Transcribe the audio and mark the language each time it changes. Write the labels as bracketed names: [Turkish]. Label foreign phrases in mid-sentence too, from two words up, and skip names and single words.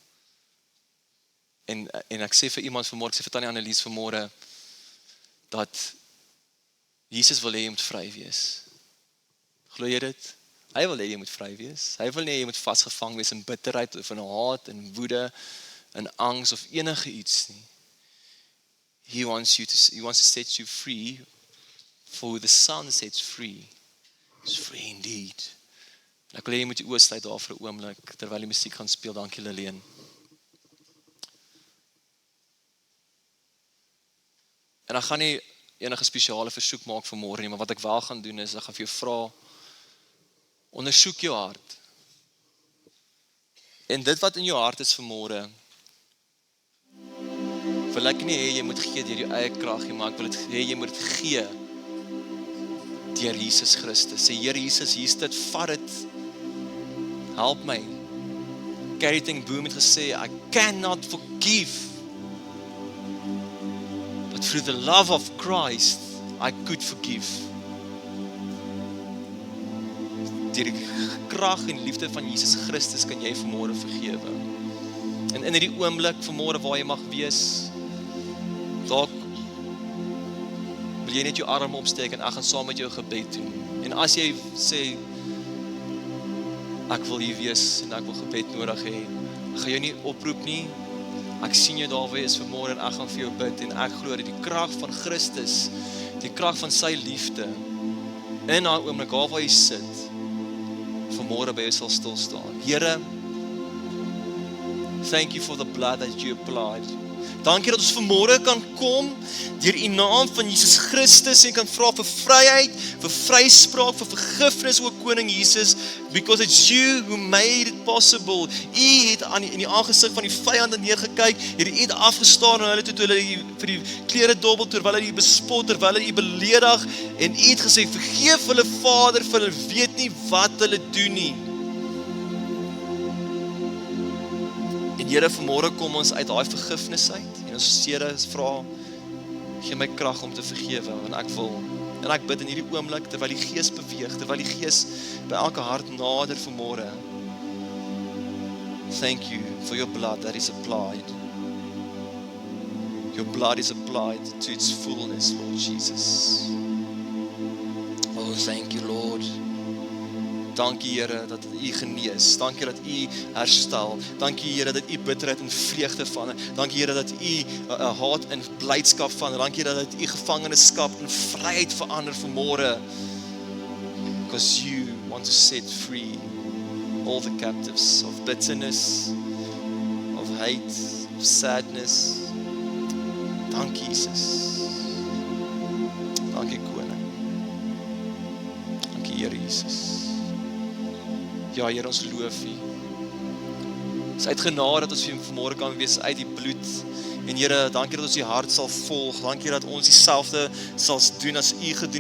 [Afrikaans] En ek sê vir iemand vanmôre, ek sê vir Tannie Annelies vanmôre, dat Jesus wil hê jy moet vry wees. Glo jy dit? Hy wil hê jy moet vry wees. Hy wil nie jy moet vasgevang wees in bitterheid of in haat en woede en angs of enige iets nie. [English] He wants to set you free, for who the Son sets free is free indeed. [Afrikaans] En ek wil hê jy moet die oë sluit daar vir 'n oomblik terwyl die musiek gaan speel. Dankie Lillian. En ek gaan nie enige spesiale versoek maak vir môre nie, maar wat ek wel gaan doen is, ek gaan vir jou vra, ondersoek jou hart. En dit wat in jou hart is vir môre, wil ek nie hê jy moet gee deur jou eie krag nie, maar ek wil dit hê jy moet dit gee deur Jesus Christus. Sê, Here Jesus, hier's dit, vat dit, help my. Carrie ten Boom het gesê, [English] I cannot forgive, but through the love of Christ, I could forgive. [Afrikaans] Deur die krag en liefde van Jesus Christus kan jy vanmôre vergewe. En in hierdie oomblik vanmôre waar jy mag wees, dalk wil jy net jou arm opsteek en ek gaan saam met jou gebed doen. En as jy sê, ek wil hier wees en ek wil gebed nodig hê, ek gaan jou nie oproep nie, ek sien jou daar waar jy is vanmôre en ek gaan vir jou bid en ek glo dat die krag van Christus, die krag van sy liefde, in daai oomblik waar jy sit, vanmôre by jou sal stil staan. Here, [English] thank you for the blood that you applied. [Afrikaans] Dankie dat ons vanmôre kan kom deur U naam van Jesus Christus en kan vra vir vryheid, vir vryspraak, vir vergifnis, o Koning Jesus, [English] because it's you who made it possible. [Afrikaans] U het in die aangesig van die vyande neergekyk, het U het afgestaan en hulle toe hulle vir die klere dobbel, terwyl hulle U bespot, terwyl hulle U beledig, en U het gesê, vergeef hulle Vader, vir hulle weet nie wat hulle doen nie. En Here, vanmôre kom ons uit daai vergifnis uit en ons Here vra, gee my krag om te vergewe, want ek wil. En ek bid in hierdie oomblik, terwyl die Gees beweeg, terwyl die Gees by elke hart nader vanmôre. [English] Thank you for your blood that is applied. Your blood is applied to its fullness, Lord Jesus. Oh, thank you, Lord. [Afrikaans] Dankie Here dat U genees. Dankie dat U herstel. Dankie Here dat U bitterheid en vreugde verander. Dankie Here dat U haat en blydskap verander. Dankie Here dat U gevangenskap en vryheid verander vanmôre. [English] Because you want to set free all the captives of bitterness, of hate, of sadness. [Afrikaans] Dankie Jesus. Dankie Koning. Dankie Here Jesus. Ja, Here, ons loof U. Dis uit genade dat ons vanmôre kan wees uit die bloed. En Here, dankie dat ons U hart sal volg. Dankie dat ons dieselfde sal doen as U gedoen.